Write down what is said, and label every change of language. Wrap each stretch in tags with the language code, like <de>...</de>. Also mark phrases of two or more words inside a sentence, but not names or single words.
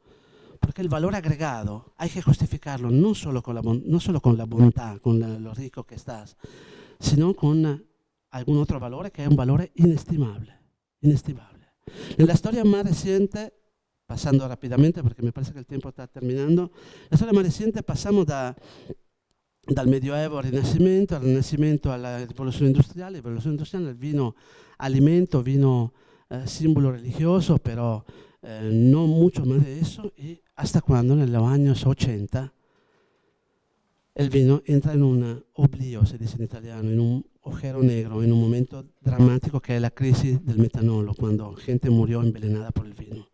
<es>Porque el valor agregado hay que justificarlo no solo con la bondad, con lo rico que estás, sino con algún otro valor que es un valor inestimable. En la historia más reciente, pasando rápidamente porque me parece que el tiempo está terminando, la storia más reciente pasamos</es> <it>dal Medioevo al Rinascimento alla rivoluzione industriale il vino alimento,</it> <es>vino símbolo religioso, pero no mucho más de eso, y hasta cuando en los años 80 el vino entra en un oblio, se dice en italiano, en un agujero negro, en un momento dramático que es la crisis del metanolo, cuando gente murió envenenada por el vino.</es>